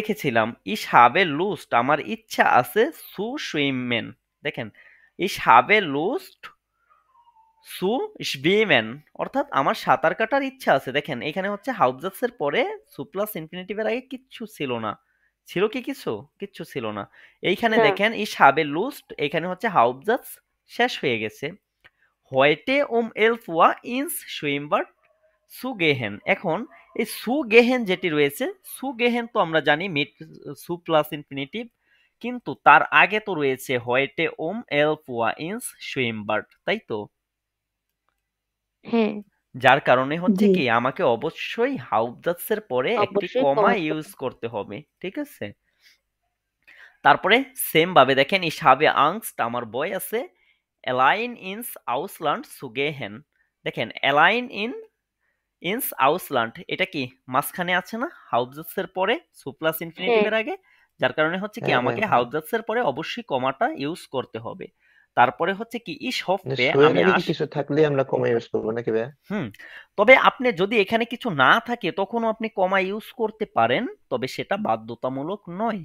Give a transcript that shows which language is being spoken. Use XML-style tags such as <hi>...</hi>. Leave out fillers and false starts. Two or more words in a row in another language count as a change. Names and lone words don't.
<bn>দেখেছিলাম</bn> <de>ich habe Lust</de> <bn>আমার ইচ্ছা আছে</bn> <de>zu schwimmen,</de> <bn>দেখেন</bn> <de>ich habe Lust zu schwimmen,</de> <bn>অর্থাৎ আমার সাঁতার কাটার ইচ্ছা আছে। দেখেন এখানে হচ্ছে হাউবজাতসের পরে সু প্লাস ইনফিনিটিভের আগে কিচ্ছু ছিল না, ছিল কি কিছু? কিচ্ছু ছিল না। এইখানে না। দেখেন</bn> <de>ich habe Lust,</de> <bn>এখানে হচ্ছে হাউবজাতস শেষ হয়ে গেছে।</bn> <de>heute elf Uhr ins Schwimmbad zu gehen,</de> <bn>এখন এই</bn> <de>zu gehen</de> <bn>যেটি রয়েছে,</bn> <de>zu gehen</de> <bn>তো আমরা জানি</bn> <de>mit zu plus Infinitiv,</de> <bn>কিন্তু তার আগে তো রয়েছে</bn> <de>heute elf Uhr ins Schwimmbad,</de> <bn>তাই তো? হ্যাঁ। যার কারণে হচ্ছে জি কি আমাকে অবশ্যই হাউফজাতসের পরে একটি অবশ্যই কমা কমা ইউজ করতে হবে, ঠিক আছে? তারপরে সেম ভাবে দেখেন</bn> <de>ich habe Angst</de> <bn>আমার ভয় আছে</bn> <de>allein ins Ausland zu gehen</de> <bn>দেখেন</bn> <de>allein ins Ausland</de> <bn>এটা কি মাঝখানে আছে না হাউফজাতসের পরে সু প্লাস হ্যাঁ ইনফিনিটিভের আগে, যার কারণে হচ্ছে কি হ্যাঁ আমাকে হ্যাঁ। হাউফজাতসের পরে অবশ্যই কমাটা ইউজ করতে হবে। তারপরে হচ্ছে কি ich মানে hoffe শো এর আমি আগে কি কিছু থাকলে আমরা কমা ইউজ করবো নাকি ভাইয়া? হুম তবে আপনি যদি এখানে কিছু না থাকে তখনও আপনি কমা ইউজ করতে পারেন, তবে সেটা বাধ্যতামূলক নয়।</bn>